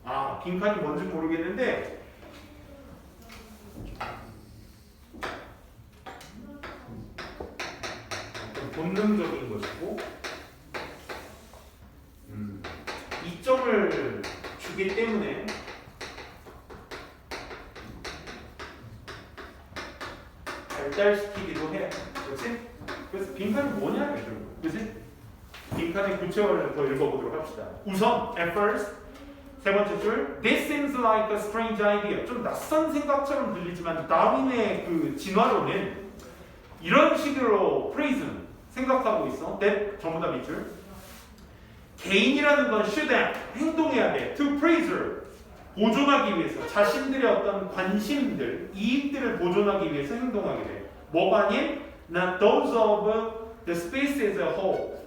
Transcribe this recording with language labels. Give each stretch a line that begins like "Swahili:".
Korean: 아, 빈칸이 뭔지 모르겠는데 어떤 본능적인 것이고 이점을 주기 때문에 발달시키기도 해. 그렇지? 그래서 빈칸이 뭐냐? 그렇지? 빈칸의 구체화를 더 읽어보도록 합시다. 우선
English: at first
Korean: 세 번째 줄
English: This seems like a strange idea.
Korean: 좀 낯선 생각처럼 들리지만 다윈의 그 진화론은 이런 식으로 프레이즈는 생각하고 있어. that 전부 다 밑줄. 개인이라는 건 should act 행동해야 돼.
English: to preserve
Korean: 보존하기 위해서 자신들의 어떤 관심들, 이익들을 보존하기 위해서 행동하게 돼. 뭐가 아닌
English: not those of the species as a whole.